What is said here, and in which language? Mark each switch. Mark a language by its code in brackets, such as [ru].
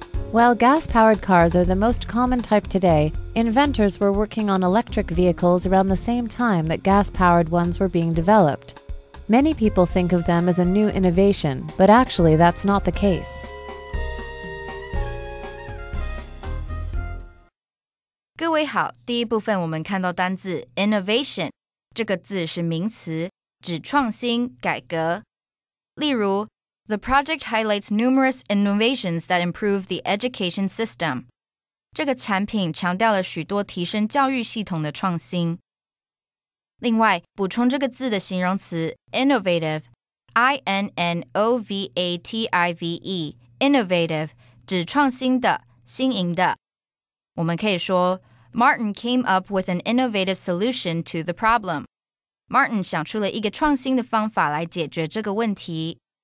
[en] While gas-powered cars are the most common type today, inventors were working on electric vehicles around the same time that gas-powered ones were being developed. Many people think of them as a new innovation, but actually that's not the case. [zh] 各位好，第一部分我们看到单字 innovation 这个字是名词，指创新、改革。例如 [en] The project highlights numerous innovations that improve the education system. [zh] 这个产品强调了许多提升教育系统的创新。另外，补充这个字的形容词 innovative, I-N-N-O-V-A-T-I-V-E, innovative 指创新的、新颖的。我们可以说 [en] Martin came up with an innovative solution to the problem. [zh] Martin 想出了一个创新的方法来解决这个问题。